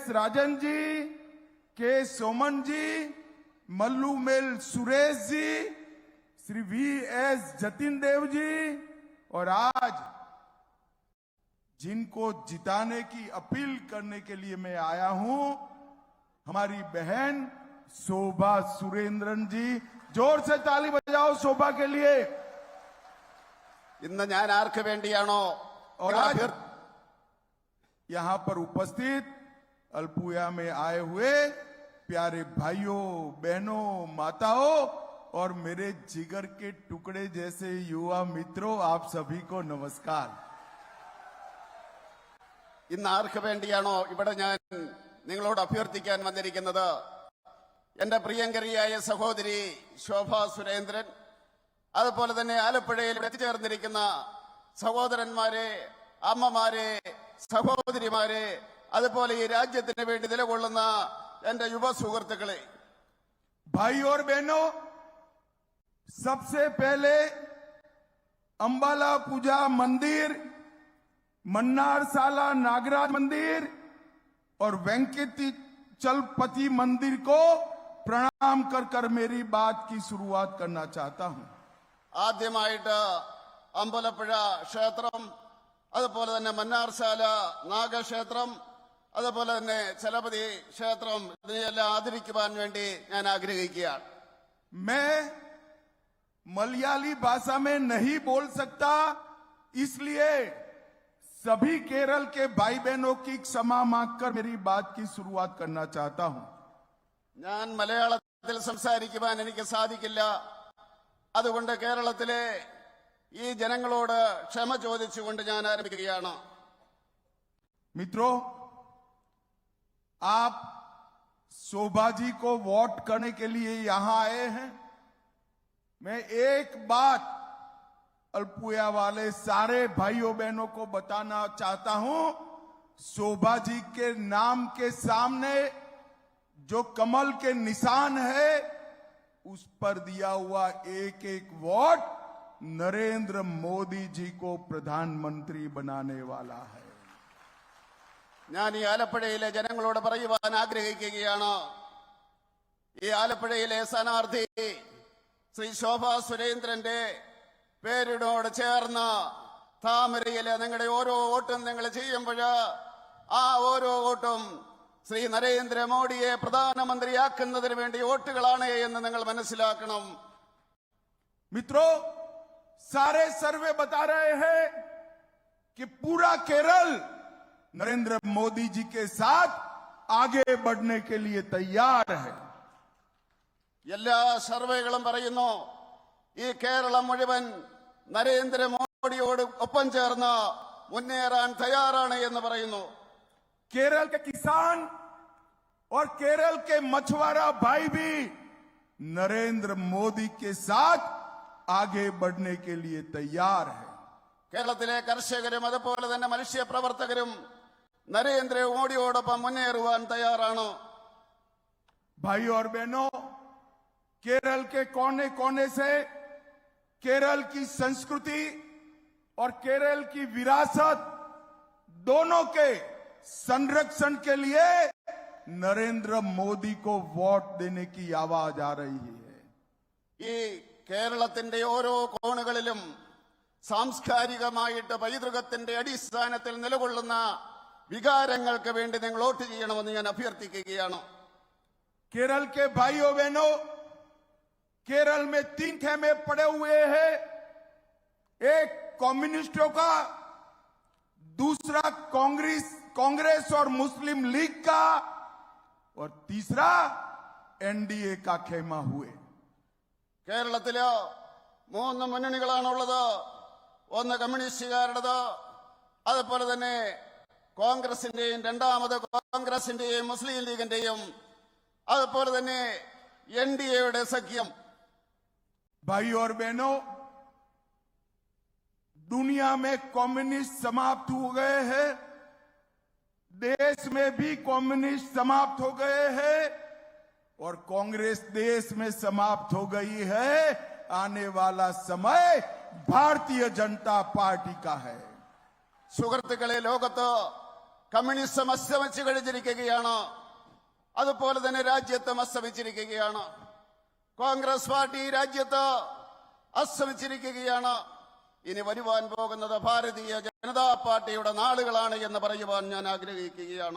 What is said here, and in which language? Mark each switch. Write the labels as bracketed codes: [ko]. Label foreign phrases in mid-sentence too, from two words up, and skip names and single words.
[hi] राजन जी, के सोमन जी, मल्लूमेल सुरेश जी, श्री वी.एस. जतिन देव जी, और आज जिनको जिताने की अपील करने के लिए मैं आया हूं, हमारी बहन शोभा सुरेंद्रन जी. जोर से ताली बजाओ शोभा के लिए. [ml] ഇന്ന് ഞാൻ ആർക്ക് വേണ്ടിയാണോ [hi] और आज यहां पर उपस्थित अल्पुया में आए हुए प्यारे भाइयों, बहनों, माताओं और मेरे जिगर के टुकड़े जैसे युवा मित्रों, आप सभी को नमस्कार. [ml] ഇന്ന് ആർക്ക് വേണ്ടിയാണോ ഇവിടെ ഞാൻ നിങ്ങളോട് അഭ്യർത്ഥിക്കാൻ വന്നിരിക്കുന്നത്, എന്റെ പ്രിയങ്കരിയായ സഹോദരി ശോഭ സുരേന്ദ്രൻ, അതുപോലെ തന്നെ ആലപ്പുഴയിൽ എത്തിച്ചേർന്നിരിക്കുന്ന സഹോദരന്മാരെ, അമ്മമാരെ, സഹോദരിമാരെ, അതുപോലെ ഈ രാജ്യത്തിന് വേണ്ടി നിലകൊള്ളുന്ന എന്റെ യുവ സുഹൃത്തുക്കളെ, [hi] भाई और बहनों, सबसे पहले अंबाला पूजा मंदिर, मन्नारसाला नागराज मंदिर और वेंकटेचलपति मंदिर को प्रणाम कर मेरी बात की शुरुआत करना चाहता हूं. [ml] ആദ്യമായിട്ട് അമ്പലപ്പുഴ ക്ഷേത്രം, അതുപോലെ തന്നെ മന്നാർശാല നാഗക്ഷേത്രം, അതുപോലെ തന്നെ ചലപതി ക്ഷേത്രം, ഇതിനെല്ലാം ആദരിക്കുവാൻ വേണ്ടി ഞാൻ ആഗ്രഹിക്കുകയാണ്. [hi] मैं मलयाली भाषा में नहीं बोल सकता, इसलिए सभी केरल के भाई बहनों की क्षमा मांगकर मेरी बात की शुरुआत करना चाहता हूं. [ml] ഞാൻ മലയാളത്തിൽ സംസാരിക്കുവാൻ എനിക്ക് സാധിക്കില്ല. അതുകൊണ്ട് കേരളത്തിലെ ഈ ജനങ്ങളോട് ക്ഷമ ചോദിച്ചുകൊണ്ട് ഞാൻ ആരംഭിക്കുകയാണ്. [hi] मित्रों, आप शोभा जी को वोट करने के लिए यहां आए हैं. मैं एक बात अल्पुया वाले सारे भाइयों बहनों को बताना चाहता हूं, शोभा जी के नाम के सामने जो कमल के निशान है, उस पर दिया हुआ एक एक वोट नरेंद्र मोदी जी को प्रधानमंत्री बनाने वाला है. [ml] ഞാൻ ഈ ആലപ്പുഴയിലെ ജനങ്ങളോട് പറയുവാൻ ആഗ്രഹിക്കുകയാണ്, ഈ ആലപ്പുഴയിലെ സ്ഥാനാർത്ഥി ശ്രീ ശോഭ സുരേന്ദ്രന്റെ പേരിനോട് ചേർന്ന് താമരയിലെ നിങ്ങളുടെ ഓരോ വോട്ടും നിങ്ങൾ ചെയ്യുമ്പോൾ ആ ഓരോ വോട്ടും ശ്രീ നരേന്ദ്രമോദിയെ പ്രധാനമന്ത്രിയാക്കുന്നതിന് വേണ്ടി വോട്ടുകളാണ് എന്ന് നിങ്ങൾ മനസ്സിലാക്കണം. [hi] मित्रों, सारे सर्वे बता रहे हैं कि पूरा केरल नरेंद्र मोदी जी के साथ आगे बढ़ने के लिए तैयार है। [ml] എല്ലാ സർവേകളും പറയുന്നു ഈ കേരളം മുഴുവൻ നരേന്ദ്രമോദിയോട് ഒപ്പം ചേർന്ന് മുന്നേറാൻ തയ്യാറാണ് എന്ന് പറയുന്നു. [hi] केरल के किसान और केरल के मछुआरा भाई भी नरेंद्र मोदी के साथ आगे बढ़ने के लिए तैयार है। [ml] കേരളത്തിലെ കർഷകരും അതുപോലെ തന്നെ മനുഷ്യ പ്രവർത്തകരും നരേന്ദ്രമോദിയോടൊപ്പം മുന്നേറുവാൻ തയ്യാറാണ്. [hi] भाई और बहनों, केरल के कोने कोने से केरल की संस्कृति और केरल की विरासत दोनों के संरक्षण के लिए नरेंद्र मोदी को वोट देने की आवाज आ रही है। [ml] ഈ കേരളത്തിന്റെ ഓരോ കോണുകളിലും സാംസ്കാരികമായിട്ട് പൈതൃകത്തിന്റെ അടിസ്ഥാനത്തിൽ നിലകൊള്ളുന്ന വികാരങ്ങൾക്ക് വേണ്ടി നിങ്ങൾ വോട്ട് ചെയ്യണമെന്ന് ഞാൻ അഭ്യർത്ഥിക്കുകയാണ്. [hi] केरल के भाइयों बहनों, केरल में 3 खेमे पड़े हुए हैं। एक कम्युनिस्टों का, दूसरा कांग्रेस और मुस्लिम लीग का, और तीसरा एनडीए का खेमा हुए। [ml] കേരളത്തില് 3 മുന്നണികളാണുള്ളത്. ഒന്ന് കമ്മ്യൂണിസ്റ്റുകാരുടേത്, അതുപോലെ തന്നെ കോൺഗ്രസിന്റെയും, രണ്ടാമത് കോൺഗ്രസിന്റെയും മുസ്ലിം ലീഗിന്റെയും, അതുപോലെ തന്നെ എൻഡിഎയുടെ സഖ്യം. [hi] भाई और बहनों, दुनिया में कम्युनिस्ट समाप्त हो गए हैं, देश में भी कम्युनिस्ट समाप्त हो गए हैं और कांग्रेस देश में समाप्त हो गई है। आने वाला समय भारतीय जनता पार्टी का है। [ml] സുഹൃത്തുക്കളെ, ലോകത്ത് കമ്മ്യൂണിസം അസ്തമിച്ചു കഴിഞ്ഞിരിക്കുകയാണ്. അതുപോലെ തന്നെ രാജ്യത്തും അസ്തമിച്ചിരിക്കുകയാണ്. കോൺഗ്രസ് പാർട്ടി രാജ്യത്ത് അസ്തമിച്ചിരിക്കുകയാണ്. ഇനി വരുവാൻ പോകുന്നത് ഭാരതീയ ജനതാ പാർട്ടിയുടെ നാളുകളാണ് എന്ന് പറയുവാൻ ഞാൻ ആഗ്രഹിക്കുകയാണ്.